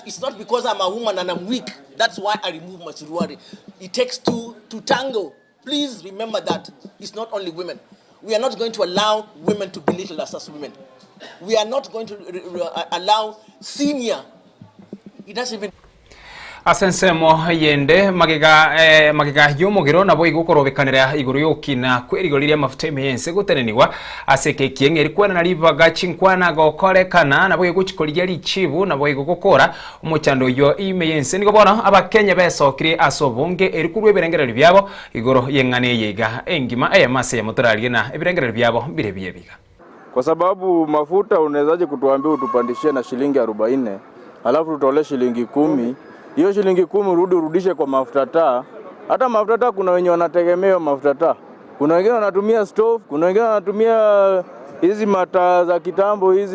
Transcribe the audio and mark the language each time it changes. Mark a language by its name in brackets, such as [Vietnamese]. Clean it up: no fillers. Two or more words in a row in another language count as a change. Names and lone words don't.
[English] It's not because I'm a woman and I'm weak. That's why I remove my surwari. It takes two to tango. Please remember that. It's not only women. We are not going to allow women to belittle us as women. We are not going to allow senior. It doesn't even... [Gusii] Asensemo yende magiga yomogiro nabo igukorobekanira iguru yokina kwerigoria mafuta yense guteneniwa aseke kiengeri kwana na livaga chinkwana gokorekana nabo iguchikoliria lichibu nabo igukokora umuchando yo yense nigo bona abakenya besokire asobonge erikurwe birengerero byabo igoro yengane yega engima mase ya motorali na ibirengerero byabo birebiye biga. [Swahili] Kwa sababu mafuta unawezaje kutuambia utupandishie na shilingi 40 alafu tutole shilingi 10. Hiyo shilingi 10 urudishe kwa mafuta taa. Hata mafuta taa kuna wenye wanategemea mafuta taa. Kuna wengine wanatumia stove, kuna wengine wanatumia hizi mataa za kitambo hizi.